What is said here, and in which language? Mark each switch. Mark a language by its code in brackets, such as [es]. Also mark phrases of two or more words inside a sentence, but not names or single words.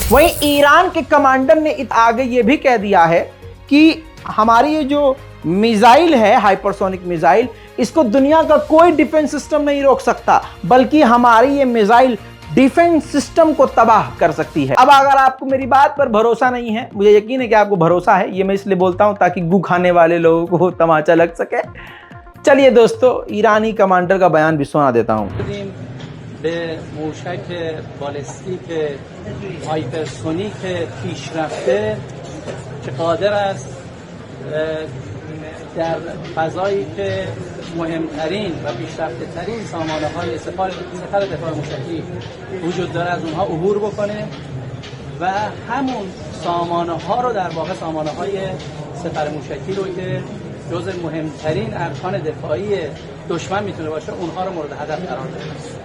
[hi] वहीं ईरान के कमांडर ने आगे ये भी कह दिया है कि हमारी ये जो मिसाइल है, [en] hypersonic missile, [hi] इसको दुनिया का कोई [en] defense system [hi] नहीं रोक सकता, बल्कि हमारी ये [en] missile defense system [hi] को तबाह कर सकती है। अब अगर आपको मेरी बात पर भरोसा नहीं है, मुझे यकीन है कि आपको भरोसा है, ये मैं इसलिए बोलता हूं ताकि गू खाने वाले लोगों को तमाचा लग सके। चलिए दोस्तों, ईरानी कमांडर का बयान भी सुना देता हूं। [fa] به موشک بالستیک هایپرسونیک پیشرفته که قادر است در فضایی که مهمترین و پیشرفته ترین سامانه های سپر دفاع موشکی وجود داره از اونها عبور بکنه و همون سامانه ها رو، در واقع سامانه های سپر موشکی رو که جزء مهمترین ارکان دفاعی دشمن میتونه باشه، اونها رو مورد هدف قرار بده.